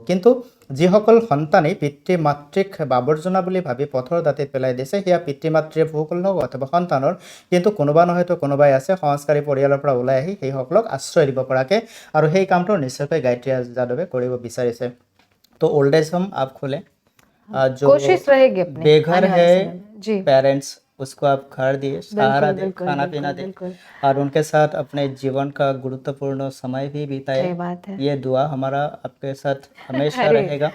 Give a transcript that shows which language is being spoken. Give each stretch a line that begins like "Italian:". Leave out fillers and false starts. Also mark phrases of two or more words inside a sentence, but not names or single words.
Assamese: কিন্তু যিসকল সন্তানেই পিতৃ মাতৃক আৱৰ্জনা বুলি ভাবি পথৰ দাঁতিত পেলাই দিছে, সেয়া পিতৃ মাতৃৰ ভুল হওক অথবা সন্তানৰ, কিন্তু কোনোবা নহয়তো কোনোবাই আছে সংস্কাৰী পৰিয়ালৰ পৰা ওলাই আহি সেইসকলক আশ্ৰয় দিব পৰাকৈ, আৰু সেই কামটো নিশ্চয়কৈ গায়ত্ৰী যাদৱে কৰিব বিচাৰিছে।
Hindi: তো
English: old age home
Hindi: आप खोलें, जो कोशिश रहेगी अपनी बेघर आने वाले है समय में। जी पेरेंट्स, उसको आप घर दिए, सहारा बिल्कुल दे, बिल्कुल खाना पीना बिल्कुल दे, बिल्कुल और उनके साथ अपने जीवन का गुरुत्वपूर्ण समय भी बिताए। सही बात है। ये दुआ हमारा आपके साथ हमेशा अरे रहेगा।